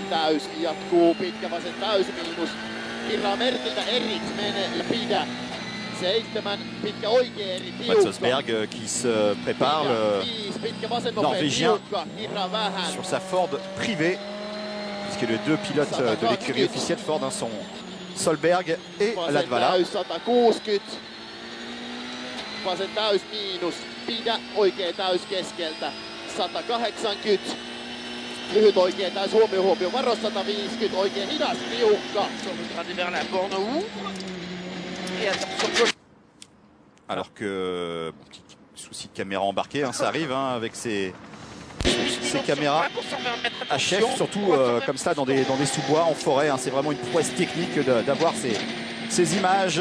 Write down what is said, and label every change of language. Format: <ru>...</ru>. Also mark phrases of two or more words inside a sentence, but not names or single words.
<fr>Mats Østberg qui se prépare, le Norvégien, sur sa Ford privée, puisque les 2 pilotes de l'écurie officielle Ford sont Solberg et Latvala.</fr> <fi>Lyhyt oikea täys huomio, varos 150, oikein hidas, tiukka.</fi> <fr>Suomi vers la borne ouvre. Et attention. Alors que, bon, petit souci de caméra embarquée, ça arrive avec ces caméras HF, surtout comme ça dans des sous-bois, en forêt. C'est vraiment une prouesse technique d'avoir ces images.</fr>